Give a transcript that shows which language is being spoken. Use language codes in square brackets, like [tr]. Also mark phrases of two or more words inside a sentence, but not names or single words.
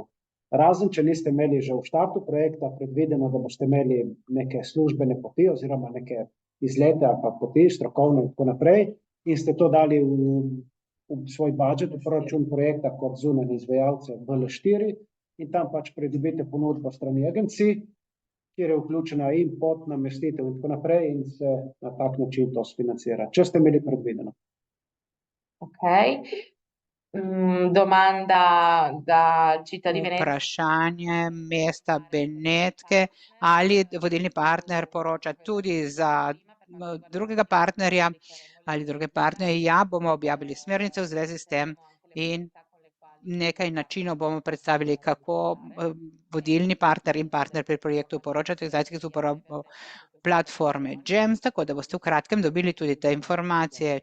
[sl] Razen, če niste imeli že v štartu projekta predvideno, da boste imeli neke službene poti oziroma neke izlete ali pa poti, strokovne in tako naprej, in ste to dali v svoj budžet, v proračun projekta kot zunanji izvajalce BL4 in tam pač pridobite ponudbo strani agencij, kjer je vključena in pot, namestitev in tako naprej in se na tak način to sfinancira, če ste imeli predvideno. Ok. [it] Domanda da città di Venezia. [sl] Vprašanje mesta Benetke, ali vodilni partner poroča tudi za drugega partnerja ali druge partnerje? Ja, bomo objavili smernice v zvezi s tem in nekaj načinov bomo predstavili, kako vodilni partner in partner pri projektu poročati o izdatkih z uporabo platforme GEMS, tako da boste v kratkem dobili tudi te informacije.